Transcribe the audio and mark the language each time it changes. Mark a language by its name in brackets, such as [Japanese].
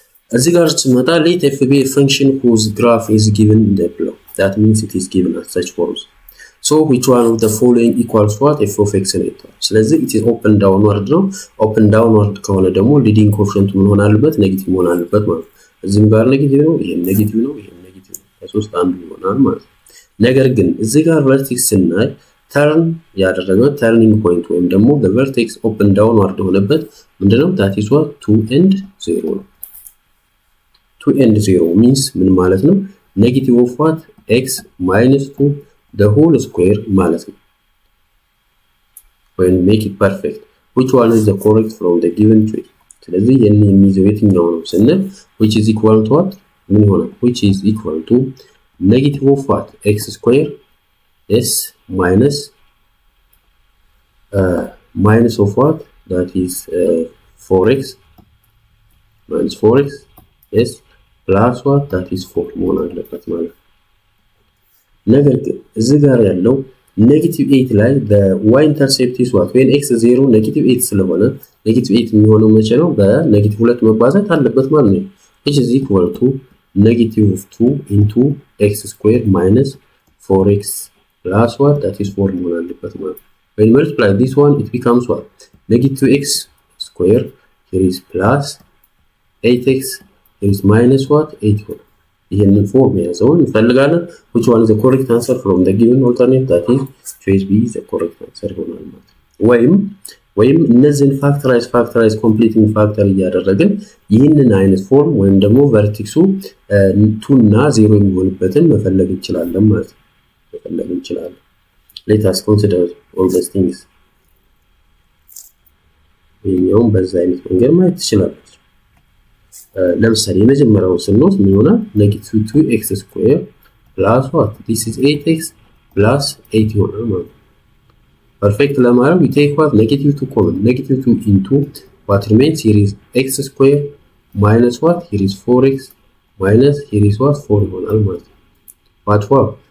[English] As regards to meta, let f be a function whose graph is given below. That means it is given as such forms. So which one of the following equals what? F of x net. So it is open downward ነው። open downward ከሆነ ደግሞ leading coefficient [Amharic] ምን ሆነ አለበት? ኔጌቲቭ መሆን አለበት ማለት ነው። እዚህም ጋር ኔጌቲቭ ነው፣ ይሄም ኔጌቲቭ ነው፣ ይሄም ኔጌቲቭ ነው። ከሶስት አንዱ ይሆናል ማለት ነው። ነገር ግን እዚህ ጋር vertex ስናይ ተርን ያደረገው turning point ወይም ደግሞ the vertex open downward ሆነበት ምንድነው? [English] that is what 2 and 0 ነው። 2 and 0 means [Amharic] ምን ማለት ነው? [English] negative of what? x minus 2 the whole square ማለት ነው። when make it perfect which one is the correct from the given choice? [Amharic] ስለዚህ የሚይዘው የትኛው ነው ስንል [English] which is equal to what? [Amharic] ምን ይሆናል? [English] which is equal to negative of what? x square s minus minus of what? That is 4x minus 4x s plus what? [Amharic] That is 4 መሆን አለበት ማለት ነው። ነገር ግን እዚህ ጋር ያለው ኔጌቲቭ 8 ላይ [English] the y intercept is what? [Amharic] when x 0 ኔጌቲቭ 8 ስለሆነ ኔጌቲቭ 8 የሚሆነው መቼ ነው? በኔጌቲቭ 2 መባዛት አለበት ማለት ነው። [English] which is equal to negative of 2 into x square minus 4x plus what? That is 4 [Amharic] መሆን አለበት ማለት ነው። [English] when multiply this one it becomes what? negative x square here is plus 8x here is minus what? 8 ይሆናል። [Amharic] ይሄንን ፎርም ያዘውን እንፈልጋለን። [English] which one is the correct answer from the given alternate? [Amharic] That is choice B is the correct answer ይሆናል ማለት ነው። ወይም እነዚህን ፋክተራይዝ ኮምፕሊቲንግ ፋክተር እያደረግን ይህንን አይነት ፎርም ወይም ደግሞ ቨርቲክሱ 2 እና 0 የሚሆንበትን መፈለግ እንችላለን ማለት ነው። መፈለግ እንችላለን። [English] let us consider all these things። [Amharic] ይሄኛውን በዛ አይነት መንገድ ማየት ትችላላችሁ። ለምሳሌ የመጀመሪያውን ስንወስድ ምን ይሆናል? [English] negative 2x square plus what? This is 8x plus 8 ይሆናል ማለት ነው። ፐርፌክት ለማድረግ we take what? negative 2 common. negative 2 into what remains? Here is x square minus what? Here is 4x minus here is what? 4 ይሆናል ማለት ነው። but what?